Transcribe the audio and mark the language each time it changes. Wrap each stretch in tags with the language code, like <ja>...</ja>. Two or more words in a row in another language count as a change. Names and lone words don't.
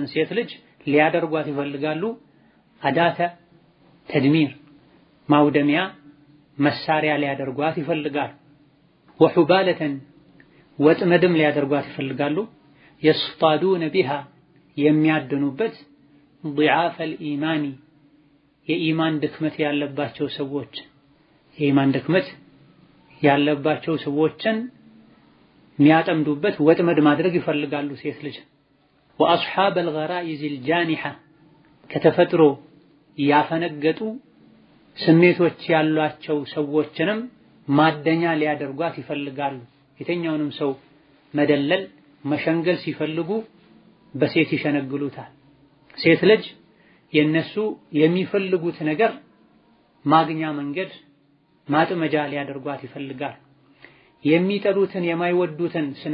<am>ሴት ልጅ ሊያደርጓት ይፈልጋሉ</am> <ar>أداة تدمير</ar> <am>ማውደሚያ መሳሪያ ሊያደርጓት ይፈልጋሉ። ወሑባለተን ወጥመድም ሊያደርጓት ይፈልጋሉ</am> <ar>يصطادون بها</ar> <am>የሚያድኑበት</am> <ar>ضعاف الإيمان</ar> <am>የኢማን ድክመት ያለባቸው ሰዎች የኢማን ድክመት ያለባቸው ሰዎችን የሚያጠምዱበት ወጥመድ ማድረግ ይፈልጋሉ ሴት ልጅ።</am> <ar>وأصحاب الغرائز الجانحة</ar> <am>ከተፈጥሮ ያፈነገጡ ስሜቶች ያሏቸው ሰዎችንም ማደኛ ሊያደርጓት ይፈልጋሉ። የተኛውንም ሰው መደለል መሸንገል ሲፈልጉ በሴት ይሸነግሉታል። ሴት ልጅ የነሱ የሚፈልጉት ነገር ማግኛ መንገድ ማጥመጃ ሊያደርጓት ይፈልጋል። የሚጠሉትን የማይወዱትን ስነ</am>